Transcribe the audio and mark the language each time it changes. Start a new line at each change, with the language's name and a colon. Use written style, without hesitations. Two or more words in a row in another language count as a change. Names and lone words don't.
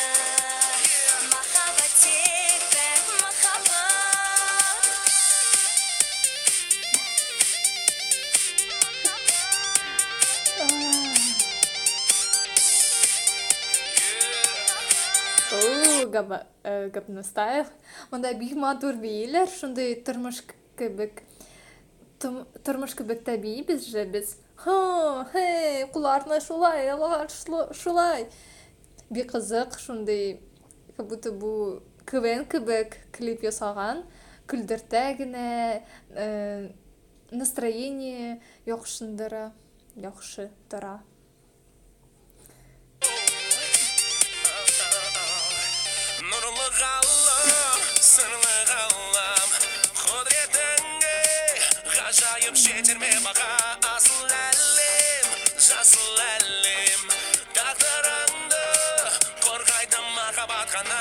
Kazakh: Махаббат тек пәк махаббат.
Tatar: Гапны стайл. Онда бик матур бейлер, шундай тормыш кебек тәбии без. Хей, куларны шулай, алар шулай. Бик кызык, шундай,
Russian: как будто
Tatar: бу КВН кебек клип ясаган, күлдертә генә, настроение яхшы тора.
Kazakh: Нұрлы ғалам, сырлы ғалам, құдіретіңе ғажайып жетер ме баға? Асыл әлем, жасыл әлем, тағдырыңды қорғайды махаббат қана.